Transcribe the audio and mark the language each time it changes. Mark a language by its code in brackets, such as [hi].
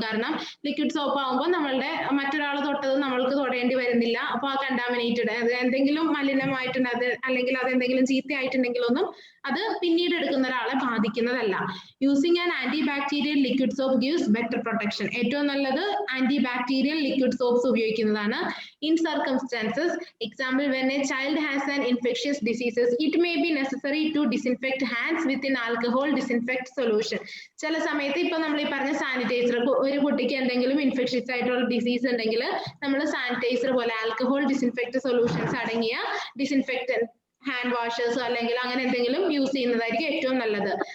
[ml] കാരണം liquid soap ആകുമ്പോൾ നമ്മളുടെ മറ്റൊരാൾ തൊട്ടത് നമ്മൾക്ക് തൊടേണ്ടി വരുന്നില്ല. അപ്പൊ ആ കണ്ടാമിനേറ്റഡ് എന്തെങ്കിലും മലിനമായിട്ടുണ്ട് അല്ലെങ്കിൽ അത് എന്തെങ്കിലും ചീത്തയായിട്ടുണ്ടെങ്കിലൊന്നും അത് പിന്നീട് എടുക്കുന്ന ഒരാളെ ബാധിക്കുന്നതല്ല. [en] Using an antibacterial liquid soap gives better protection. [ml] ഏറ്റവും നല്ലത് ആന്റി ബാക്ടീരിയൽ ലിക്വിഡ് സോപ്സ് ഉപയോഗിക്കുന്നതാണ്. [en] In circumstances, example, when a child has an infectious diseases, it may be necessary to disinfect hands with an alcohol disinfect solution. [ml] ചില സമയത്ത് ഇപ്പൊ നമ്മൾ ഈ പറഞ്ഞ sanitiser, ഒരു കുട്ടിക്ക് എന്തെങ്കിലും ഇൻഫെക്ഷ്യസ് ആയിട്ടുള്ള ഡിസീസ് ഉണ്ടെങ്കിൽ നമ്മൾ സാനിറ്റൈസർ പോലെ ആൽക്കഹോൾ ഡിസിൻഫെക്ട് സൊല്യൂഷൻസ് അടങ്ങിയ ഡിസിൻഫെക്റ്റന്റ് ഹാൻഡ് വാഷേഴ്സ് അല്ലെങ്കിൽ അങ്ങനെ എന്തെങ്കിലും യൂസ് ചെയ്യുന്നതായിരിക്കും ഏറ്റവും നല്ലത്.